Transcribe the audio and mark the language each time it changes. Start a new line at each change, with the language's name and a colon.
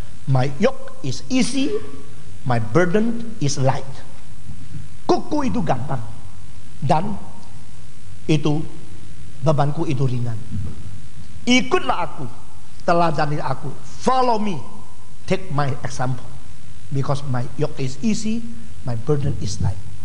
English: My yoke is easy, my burden is light.
Indonesian: Kuku itu gampang, dan itu bebanku itu ringan. Ikutlah aku, teladani aku,
English: follow me, take my example, because my yoke is easy, my burden is light.